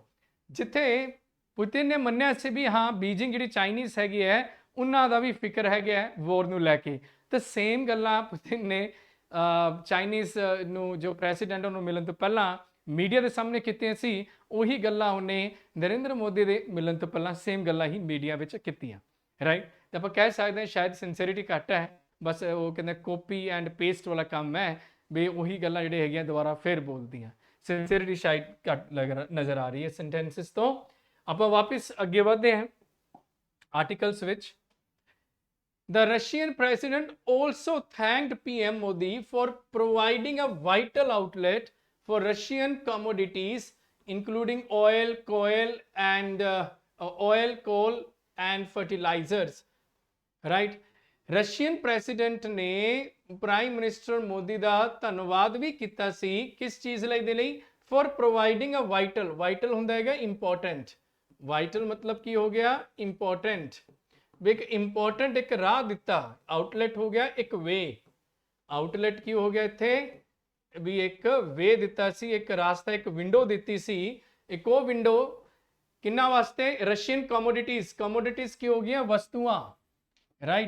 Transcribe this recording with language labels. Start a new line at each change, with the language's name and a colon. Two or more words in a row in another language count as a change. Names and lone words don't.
Punjabi: ਜਿੱਥੇ ਪੁਤਿਨ ਨੇ ਮੰਨਿਆ ਸੀ ਵੀ ਹਾਂ ਬੀਜਿੰਗ ਜਿਹੜੀ ਚਾਈਨੀਜ਼ ਹੈਗੀ ਹੈ ਉਹਨਾਂ ਦਾ ਵੀ ਫਿਕਰ ਹੈਗਾ ਵੋਰ ਨੂੰ ਲੈ ਕੇ, ਤੇ ਸੇਮ ਗੱਲਾਂ ਪੁਤਿਨ ਨੇ ਚਾਈਨੀਜ਼ ਨੂੰ ਜੋ ਪ੍ਰੈਸੀਡੈਂਟ ਉਹਨੂੰ ਮਿਲਣ ਤੋਂ ਪਹਿਲਾਂ ਮੀਡੀਆ ਦੇ ਸਾਹਮਣੇ ਕੀਤੀਆਂ ਸੀ, ਉਹੀ ਗੱਲਾਂ ਉਹਨੇ ਨਰਿੰਦਰ ਮੋਦੀ ਦੇ ਮਿਲਣ ਤੋਂ ਪਹਿਲਾਂ ਸੇਮ ਗੱਲਾਂ ਹੀ ਮੀਡੀਆ ਵਿੱਚ ਕੀਤੀਆਂ, ਰਾਈਟ। ਤੇ ਆਪਾਂ ਕਹਿ ਸਕਦੇ ਹਾਂ ਸ਼ਾਇਦ ਸਿੰਸੀਅਰਿਟੀ ਘੱਟ ਹੈ, ਬਸ ਉਹ ਕਹਿੰਦੇ
English: copy and paste
Punjabi: ਵਾਲਾ ਕੰਮ ਹੈ ਵੀ ਉਹੀ ਗੱਲਾਂ ਜਿਹੜੇ ਹੈਗੀਆਂ ਦੁਬਾਰਾ ਫਿਰ ਬੋਲਦੀਆਂ। ਸਿੰਸੀਅਰਿਟੀ ਸ਼ਾਇਦ ਘੱਟ ਨਜ਼ਰ ਆ ਰਹੀ ਹੈ ਸੈਂਟੈਂਸਿਸ ਤੋਂ। ਆਪਾਂ ਵਾਪਿਸ ਅੱਗੇ ਵਧਦੇ ਹਾਂ ਆਰਟੀਕਲਸ ਵਿੱਚ।
English: The Russian president also thanked PM Modi for providing a vital outlet for Russian commodities, including oil, coal, and fertilizers.
Punjabi: Right?
English: Russian president
Punjabi: ने Prime Minister Modi ਦਾ ਧੰਨਵਾਦ ਵੀ ਕੀਤਾ ਸੀ ਕਿਸ ਚੀਜ਼ ਲਈ ਦੇ ਲਈ,
English: for providing a vital
Punjabi: ਹੁੰਦਾ ਹੈਗਾ important, vital ਮਤਲਬ ਕੀ ਹੋ ਗਿਆ important, ਵੀ ਇੱਕ ਇੰਪੋਰਟੈਂਟ ਇੱਕ ਰਾਹ ਦਿੱਤਾ, ਆਊਟਲੈਟ ਹੋ ਗਿਆ ਇੱਕ ਵੇ, ਆਊਟਲੈਟ ਕੀ ਹੋ ਗਿਆ ਇੱਥੇ ਵੀ ਇੱਕ ਵੇ ਦਿੱਤਾ ਸੀ, ਇੱਕ ਰਾਸਤਾ, ਇੱਕ ਵਿੰਡੋ ਦਿੱਤੀ ਸੀ। ਇੱਕ ਉਹ ਵਿੰਡੋ ਕਿੰਨਾ ਵਾਸਤੇ,
English: Russian commodities
Punjabi: ਕੀ ਹੋ ਗਈਆਂ, ਵਸਤੂਆਂ, ਰਾਈਟ।